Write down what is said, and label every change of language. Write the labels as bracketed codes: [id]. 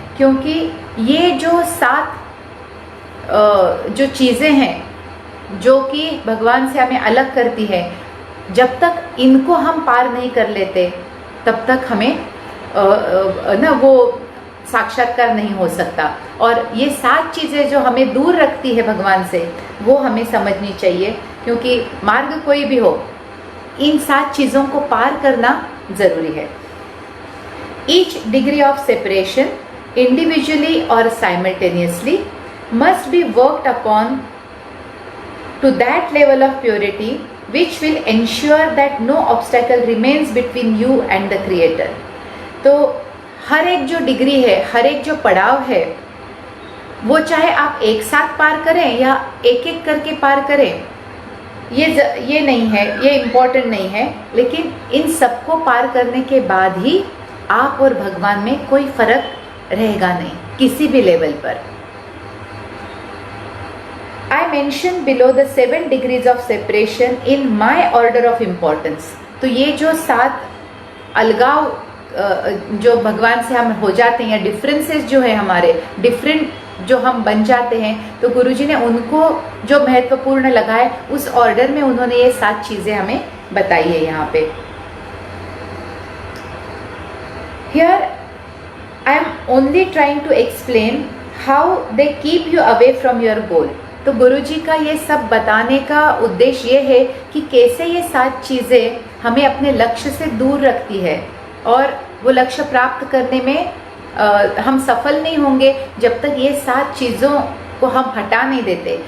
[hi] क्योंकि ये जो 7 जो चीज़ें हैं जो कि भगवान से हमें अलग करती है, जब तक इनको हम पार नहीं कर लेते तब तक हमें ना वो साक्षात्कार नहीं हो सकता। और ये 7 चीज़ें जो हमें दूर रखती है भगवान से, वो हमें समझनी चाहिए। क्योंकि मार्ग कोई भी हो, इन 7 चीज़ों को पार करना ज़रूरी है। [en] Each degree of separation individually और simultaneously must be worked upon to that level of purity which will ensure that no obstacle remains between you and the creator. [hi] तो हर एक जो डिग्री है, हर एक जो पड़ाव है, वो चाहे आप एक साथ पार करें या एक एक करके पार करें, ये नहीं है, ये इम्पोर्टेंट नहीं है। लेकिन इन सबको पार करने के बाद ही आप और भगवान में कोई फर्क रहेगा नहीं, किसी भी लेवल पर। [en] I mentioned below the 7 degrees of separation in my order of importance. [hi] तो ये जो 7 अलगाव जो भगवान से हम हो जाते हैं या डिफरेंसेस जो है हमारे, डिफरेंट जो हम बन जाते हैं, तो गुरुजी ने उनको जो महत्वपूर्ण लगा है उस ऑर्डर में उन्होंने ये 7 चीज़ें हमें बताई है यहाँ पे। [en] Here I am only trying to explain how they keep you away from your goal. [hi] तो गुरुजी का ये सब बताने का उद्देश्य ये है कि कैसे ये 7 चीज़ें हमें अपने लक्ष्य से दूर रखती है, और वो लक्ष्य प्राप्त करने में हम सफल नहीं होंगे जब तक ये 7 चीज़ों को हम हटा नहीं देते।